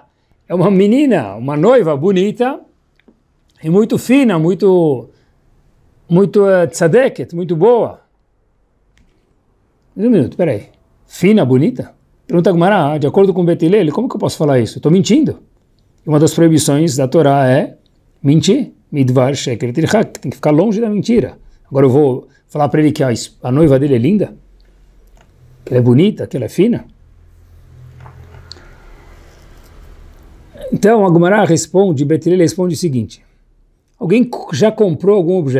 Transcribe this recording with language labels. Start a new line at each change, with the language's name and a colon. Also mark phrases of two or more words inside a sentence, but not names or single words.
Portuguese: É uma menina, uma noiva bonita, e muito fina, muito tzadeket, muito boa. Um minuto, peraí. Fina, bonita? Pergunta a Gemara, de acordo com Beit Hillel, como que eu posso falar isso? Estou mentindo. Uma das proibições da Torá é mentir.
Hebrew: מדבר שקר תרחק,
Portuguese: tem que ficar longe da mentira. Agora eu vou falar para ele que a noiva dele é linda, que ela é bonita, que ela é fina. Então a Gemara responde, Beit Hillel responde o seguinte: alguém já comprou algum objeto?